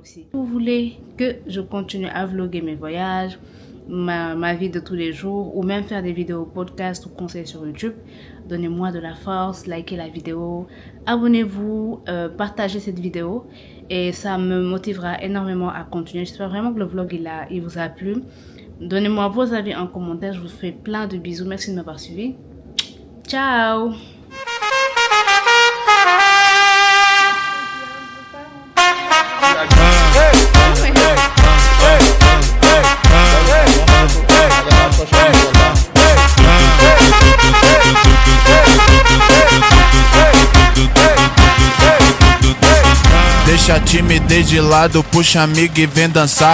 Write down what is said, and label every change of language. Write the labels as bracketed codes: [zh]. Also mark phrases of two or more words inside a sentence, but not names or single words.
[fr] Si vous voulez que je continue à vlogger mes voyages, ma vie de tous les jours, ou même faire des vidéos podcast ou conseils sur YouTube, donnez-moi de la force, likez la vidéo, abonnez-vous, partagez cette vidéo et ça me motivera énormément à continuer. J'espère vraiment que le vlog il vous a plu. Donnez-moi vos avis en commentaire, je vous fais plein de bisous, merci de m'avoir suivi. Ciao. [pt] Deixa a timidez de lado, puxa amiga e vem dançar.